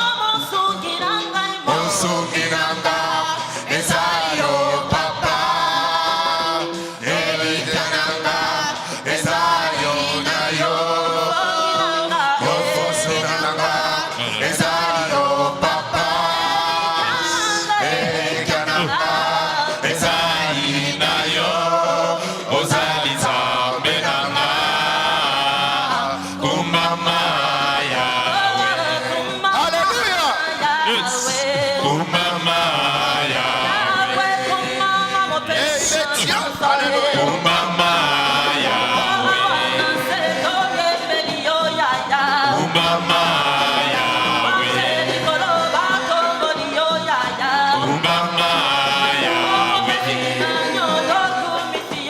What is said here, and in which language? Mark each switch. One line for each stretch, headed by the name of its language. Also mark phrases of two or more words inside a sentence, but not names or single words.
Lingala: Monsungiranga, Esayo papa, Elidananga, Esayo nayo, Monsungiranga, Esayo papa, Elidananga, Esayi nayo, Ozali zambenanga, kumama Alléluia. kumama
French: Et il est Dieu. Alléluia.
Lingala: kumama kumama kumama